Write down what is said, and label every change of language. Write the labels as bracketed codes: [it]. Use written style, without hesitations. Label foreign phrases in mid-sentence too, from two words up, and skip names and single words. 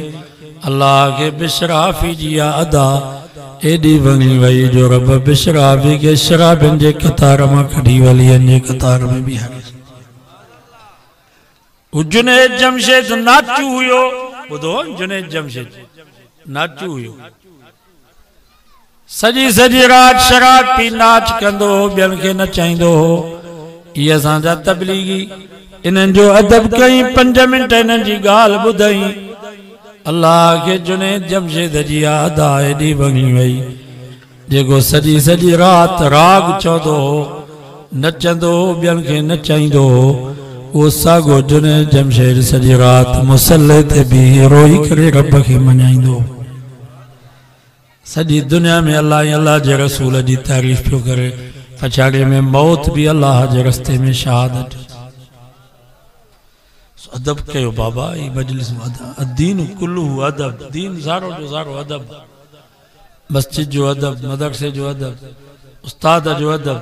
[sd] अल्लाह खे बिशराफी जी अदा एडी वणी वई जो रब बिशराफी के शराबिन जे कतार में कढी वलियन जे कतार में भी हर। जुनैद जमशेद नाचू हुयो, बुधो जुनैद जमशेद नाचू हुयो, सजी सजी रात शराब पी नाच कंदो, ॿियनि खे नचाईंदो हो। इहे असांजा तबलीगी इन्हनि जो अदब कई, 5 मिंट इन्हनि जी ॻाल्हि ॿुधई। अल्लाह के जुनैद जमशेद जी अदा एडी वणी वई, जेको सजी सजी रात राग चवंदो हो, नचंदो हो, ॿियनि खे नचाईंदो हो। वो सागो जुनैद जमशेद सजी रात मुसल्ले ते भी रोई करे रब खे मञाईंदो। सजी दुनिया में अल्लाह अल्लाह जे रसूल जी तारीफ़ पियो करे, पछाड़ीअ में मौत भी अल्लाह जे रस्ते में शहादत। अदब कयो बाबा, ई मजलिस में [ar] دين كله أدب, [sd] दीन सारो जो सारो अदब, मस्जिद जो अदब, मदरसे जो अदब, उस्ताद जो अदब।